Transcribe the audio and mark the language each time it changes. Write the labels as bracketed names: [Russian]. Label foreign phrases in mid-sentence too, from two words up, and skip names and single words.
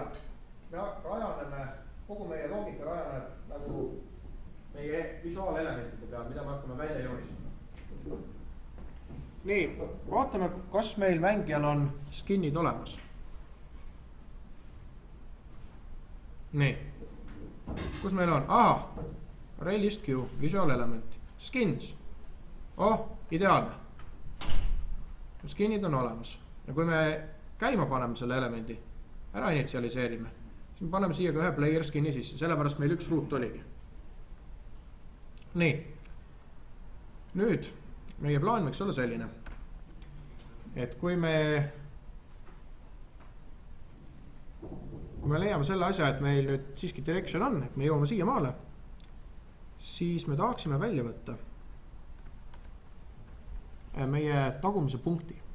[Estonian] Me rajaneme, kogu meie loogika rajaneb nagu meie visuaalelementide peal, mida me hakkame välja joonistama. Nii, vaatame, kas meil mängijal on skin'id olemas. nii, kus meil on, ahah, [English] array list queue, visual element, skins, [Estonian] oh, ideaalne, skinid on olemas ja kui me käima paneme selle elemendi, ära initsialiseerime, siis me paneme siia ka ühe [English] player skin'i [Estonian] sisse, sellepärast meil üks root oligi. Nii, nüüd meie plaan võiks olla selline, et kui me leiame selle asja, et meil nüüd siiski direction on, et me jõuame siia maale, siis me tahaksime välja võtta meie tagumise punkti.